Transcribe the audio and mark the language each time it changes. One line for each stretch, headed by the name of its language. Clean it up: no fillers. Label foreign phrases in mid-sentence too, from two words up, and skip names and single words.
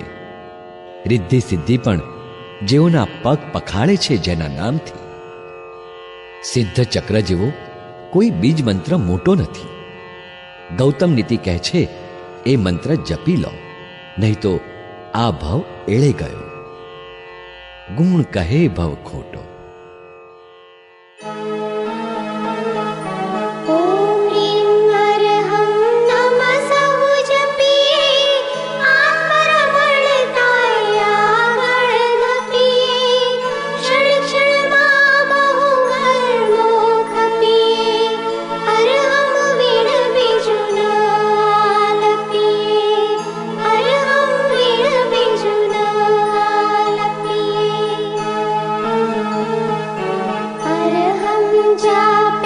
Gujarati: રિદ્ધિ સિદ્ધિ પણ જેઓના પગ પખાળે છે જેના નામથી. સિદ્ધ ચક્ર જેવો કોઈ બીજ મંત્ર મોટો નથી. ગૌતમ નીતિ કહે છે એ મંત્ર જપી લો, નહીં તો આ ભવ એળે ગયો. ગુણ કહે ભવ ખોટો.
Sanskrit: ॐ ह्रीं अरहं नमः
Gujarati: સહુ જપિએ આત્મરમણતાય આગળ ધપિએ ક્ષણ ક્ષણ માં બહુ કર્મો ખપીએ અરહમ વીણ બીજું ન આલપીએ અરહમ વીણ બીજું ન આલપીએ અરહમ જાપે